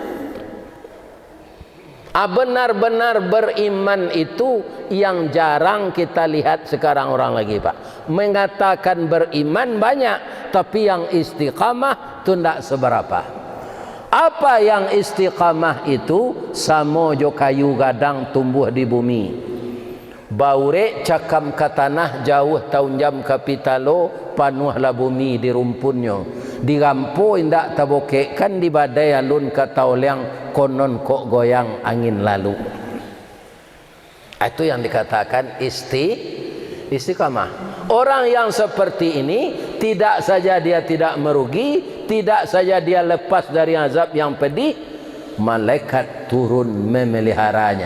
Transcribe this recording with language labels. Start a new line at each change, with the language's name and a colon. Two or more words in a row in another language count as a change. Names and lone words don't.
Indonesian: Benar-benar beriman itu yang jarang kita lihat sekarang orang lagi Pak. Mengatakan beriman banyak, tapi yang istiqamah itu tidak seberapa. Apa yang istiqamah itu?
Minangkabau: Samo jo kayu gadang tumbuh di bumi, baure cakam ke tanah, jauh tahun jam kapitalo, panuhlah bumi di rumpunnya, digampo indak tabokekkan, di badai alun kataoliang, konon kok goyang angin lalu.
Indonesian: Itu yang dikatakan istiqamah. Orang yang seperti ini tidak saja dia tidak merugi, tidak saja dia lepas dari azab yang pedih, malaikat turun memeliharanya.